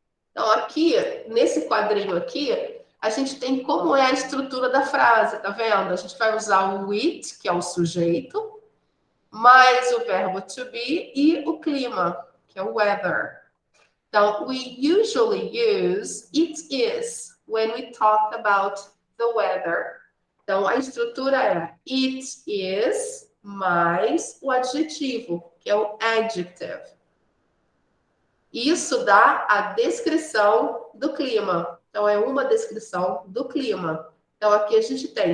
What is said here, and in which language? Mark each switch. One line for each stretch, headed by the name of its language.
Portuguese: Então, aqui, nesse quadrinho aqui, a gente tem como é a estrutura da frase, tá vendo? A gente vai usar o it, que é o sujeito, mais o verbo to be e o clima, que é o weather.
English: Então, we usually use it is when we talk about the weather.
Portuguese: Então, a estrutura é it is mais o adjetivo, que é o adjective. Isso dá a descrição do clima. Então, é uma descrição do clima. Então, aqui a gente tem.